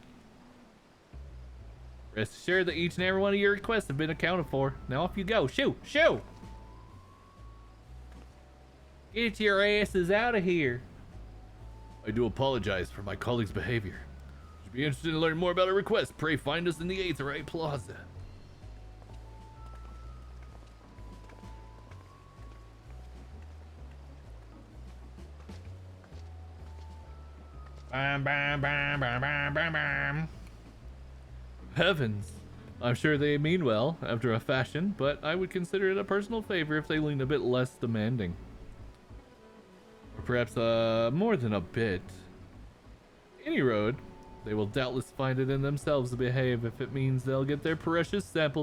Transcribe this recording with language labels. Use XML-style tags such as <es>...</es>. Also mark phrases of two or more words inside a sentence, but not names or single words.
<en>Rest assured that each and every one of your requests have been accounted for. Now off you go. Shoo! Shoo! Get your asses out of here. I do apologize for my colleague's behavior. If you'd be interested in learning more about our request, pray find us in the Aetherite Plaza. Bam, bam, bam, bam, bam, bam, bam. Heavens. I'm sure they mean well, after a fashion, but I would consider it a personal favor if they leaned a bit less demanding. Or perhaps, more than a bit. Any road, they will doubtless find it in themselves to behave if it means they'll get their precious samples.</en>